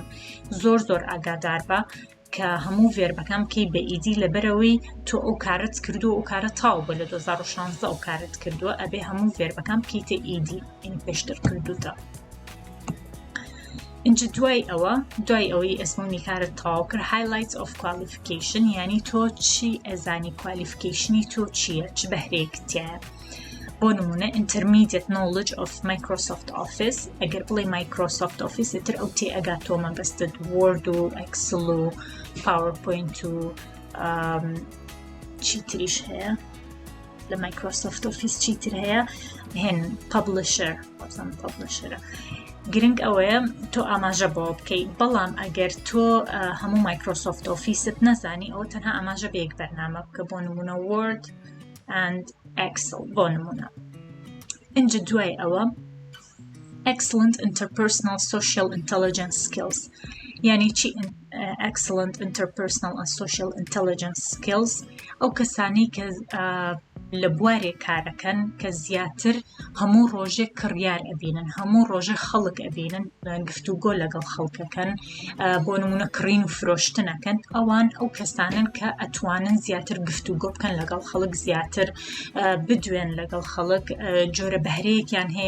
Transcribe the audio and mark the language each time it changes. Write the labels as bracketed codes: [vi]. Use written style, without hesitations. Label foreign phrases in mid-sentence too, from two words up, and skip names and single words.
[ckb] زۆر ئاگادار بە کە هەموو ڤێربەکەم بکەی بە ئیدی، لەبەرەوەی تۆ ئەو کارت کردو، ئەو کارە تاو بە لە 2016 ئەو کارت کردووە، ئەبێ هەموو ڤێربەکەم بکەیتە ئیدی، یعنی پێشتر کردوتە. اینجا دوای ئەوەی ئەزمموی کارت تاو کرد، [en] highlights of qualification، [ckb] یعنی تۆ چی ئەزانی، کوالیفیکیشنی تۆ چییە، چ بەهرەیەک تایە. بۆ نمونە [en] intermediate knowledge of Microsoft Office، [ckb] ئەگەر بڵێ Microsoft Office تر ئەو تێ ئەگاتۆ مەبەستت Word و Excel و PowerPoint و چی تریش هەیە لە Microsoft Office، چی تر هەیە، هێن Publisher، گرنگ ئەوەیە تۆ ئاماژە بۆ بکەی. بەڵام ئەگەر تۆ هەموو Microsoft Office-ت نەزانی، ئەوە تەنها ئاماژە بە یەک بەرنامە بکە، بۆ نمونە [en] Word and Excel [ckb] بۆ نمونە. اینجا دوای ئەوە [en] excellent interpersonal social intelligence skills، [ckb] یعنی چی [en] excellent interpersonal and social intelligence skills؟ [ckb] ئەو کەسانی کە لە بوارێ کارەکەن کە زیاتر هەموو ڕۆژێ کڕیار ئەبینن، هەموو ڕۆژێ خەڵک ئەبینن، گفتوگۆ لەگەڵ خەڵکەکەن، بۆ نمونە کڕین و فرۆشتنەکەن. ئەوان ئەو کەسانن کە ئەتوانن زیاتر گفتوگۆ بکەن لەگەڵ خەڵک، زیاتر بدوێن لەگەڵ خەڵک، جۆرە بەهرەیەکیان هەیە